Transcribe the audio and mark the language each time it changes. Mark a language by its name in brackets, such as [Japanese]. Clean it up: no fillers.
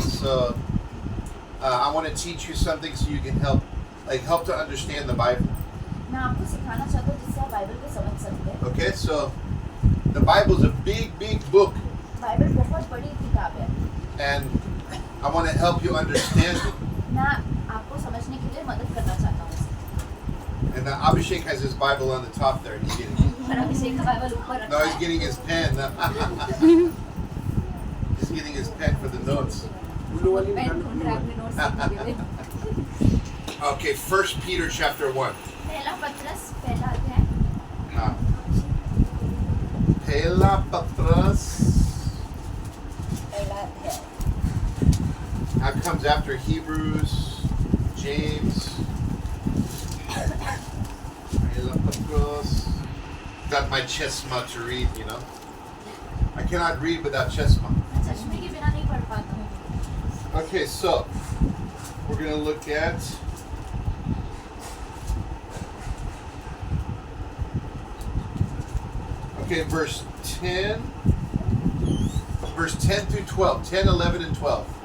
[English] So I want to teach you something so you can help to understand the Bible. [Hindi] मैं आपको सिखाना चाहता हूँ जिससे आप बाइबल को समझ सकते हैं। [English] Okay, so the Bible is a big book. [Hindi] Bible बहुत बड़ी किताब है। [English] And I want to help you understand it. [Hindi] मैं आपको समझने के लिए मदद करना चाहता हूँ। [English] And Abhishek has his Bible on the top there. He's getting [Hindi] और अभिषेक का बाइबल ऊपर रखा [English] No, he's [Hindi] है। [English] getting his pen. He's getting his pen for the notes. [Hindi] Pen ढूंढ रहा है अपने नोट्स लिखने के लिए। [English] Okay, 1 Peter chapter 1. [Hindi] पहला पत्रस पहला अध्याय। Pela Patras. पहला अध्याय। [English] That comes after Hebrews, James. Pela Patras. Got my chesma to read, you know. I cannot read without chesma. [Hindi] मैं चश्मे के बिना नहीं पढ़ पाता हूँ। [English] Okay, so we're going to look at verse 10 through 12, 10, 11 and 12.